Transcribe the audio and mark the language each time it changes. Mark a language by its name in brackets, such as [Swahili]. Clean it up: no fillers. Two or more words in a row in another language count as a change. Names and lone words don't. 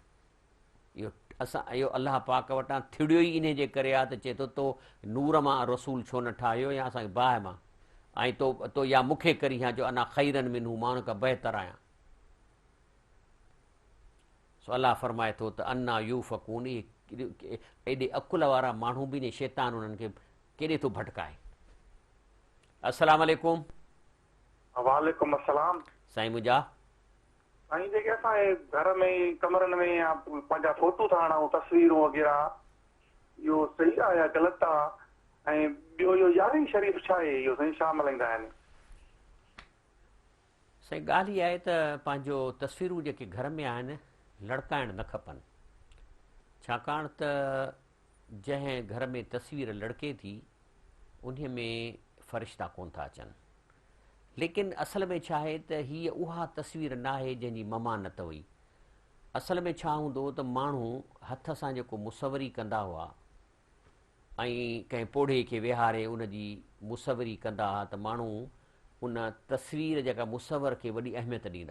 [Sindhi] इहो अलाह पाक वटां थिड़ियो ई इन जे करे आहे त चए थो तो नूर मां रसूल छो न ठाहियो, या असांखे बाहि मां, ऐं तो या मूंखे करी हा जो [Arabic] أنا خير منه, [Sindhi] मां हुन खां बहितर आहियां। सो अलाह फरमाए थो त [Arabic] أنى يؤفكون, [Sindhi] एॾे अकुल वारा माण्हू बि ने शैतान उन्हनि खे केॾे थो भटकाए। [Arabic] السلام عليكم. وعليكم السلام. [Sindhi] साईं मुंहिंजा साईं, जेके असांजे घर में कमरनि में या पंहिंजा फोटू था हणूं, तस्वीरूं वग़ैरह, इहो सही आहे या ग़लति आहे? ऐं ॿियो इहो यारहीं शरीफ़ छा आहे, इहो साईं छा मल्हाईंदा आहिनि? साईं ॻाल्हि इहा आहे त पंहिंजो तस्वीरूं जेके घर में आहिनि लड़काइण न खपनि, छाकाणि त जंहिं घर में तस्वीर लड़के थी उन में फ़रिश्ता कोन था अचनि। लेकिन असल में छा आहे त हीअ उहा तस्वीर न आहे जंहिंजी ममानत हुई। असल में छा हूंदो त माण्हू हथ सां जेको मुसवरी कंदा हुआ ऐं कंहिं पोढ़े खे विहारे उन जी मुसवरी कंदा हुआ त माण्हू उन तस्वीर जेका मुसवर खे वॾी अहमियत ॾींदा।